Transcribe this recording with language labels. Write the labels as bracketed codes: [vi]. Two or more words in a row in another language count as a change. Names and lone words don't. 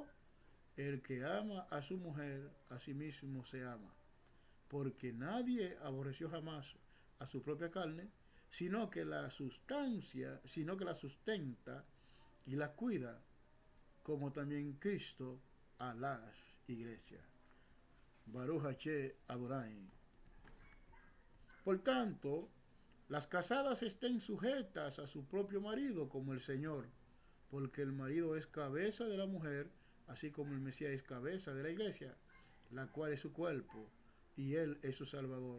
[es] El que ama a su mujer, a sí mismo se ama, porque nadie aborreció jamás a su propia carne, sino que la sustenta y la cuida, como también Cristo a las iglesias. [he] ברוך ה' אדוני. [es] Por tanto, las casadas estén sujetas a su propio marido como el Señor, porque el marido es cabeza de la mujer, así como el Mesías es cabeza de la iglesia, la cual es su cuerpo, y él es su Salvador.